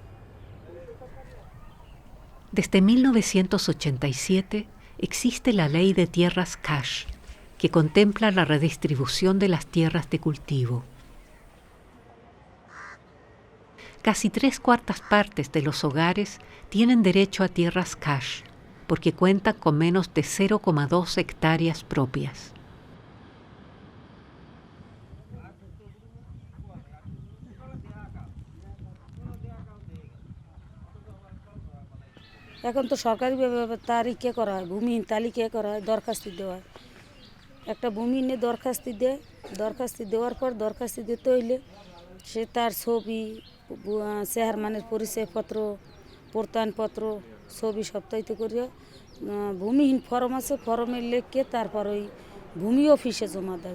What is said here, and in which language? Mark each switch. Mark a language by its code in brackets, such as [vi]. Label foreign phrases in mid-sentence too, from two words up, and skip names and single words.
[es] Desde 1987 existe la Ley de Tierras Cash, que contempla la redistribución de las tierras de cultivo. Casi 3/4 partes de los hogares tienen derecho a tierras cash, porque cuentan con menos de 0,2 hectáreas propias. [bn] এখন তো সরকারি তালিকা করা হয়, ভূমিহীন তালিকা করা হয়, দরখাস্ত দেওয়া হয়। একটা ভূমিহীনে দরখাস্ত দেওয়ার পর দরখাস্ত দিতে হইলে সে তার ছবি, চেহারমানের পরিচয়পত্র, প্রত্যয়নপত্র, ছবি সপ্তাহিত করিয়া ভূমিহীন ফর্ম আছে, ফর্মে লিখে তারপর ওই ভূমি অফিসে জমা দেয়।